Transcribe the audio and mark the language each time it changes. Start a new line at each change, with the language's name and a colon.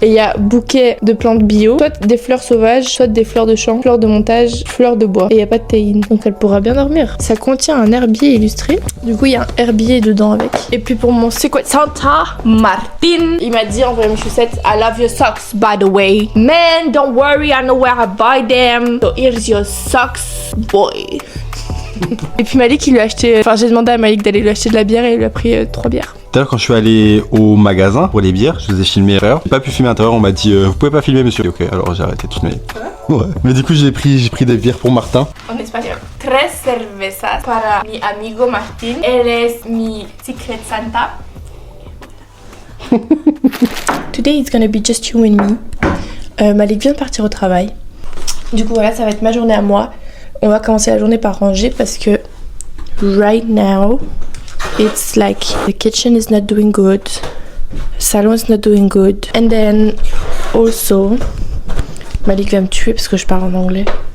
French: Et il y a bouquets de plantes bio, soit des fleurs sauvages, soit des fleurs de champ, fleurs de montage, fleurs de bois. Et il n'y a pas de théine, donc elle pourra bien dormir. Ça contient un herbier illustré. Du coup, il y a un herbier dedans avec. Et puis pour mon secret Santa Martin, il m'a dit en vrai mes chaussettes,
English: I love your socks by the way. Man, don't worry, I know where I buy them. So here's your socks, boy.
French: Et puis Malik il lui a acheté, enfin j'ai demandé à Malik d'aller lui acheter de la bière et il lui a pris 3 bières. Tout à l'heure quand je suis allé au magasin pour les bières, je vous ai filmé l'intérieur. J'ai pas pu filmer l'intérieur, on m'a dit vous pouvez pas filmer monsieur. Ok, alors j'ai arrêté de filmer. Ouais. Mais du coup j'ai pris des bières pour Martin. En espagnol.
Spanish: 3 cervezas para mi amigo Martin. Él es mi secret Santa.
English: Today it's gonna be just you and me.
French: Malik vient de partir au travail. Du coup voilà, ça va être ma journée à moi. On va commencer la journée par ranger parce que
English: right now it's like the kitchen is not doing good, the salon is not doing good, and then also
French: Malik va me tuer parce que je parle en anglais.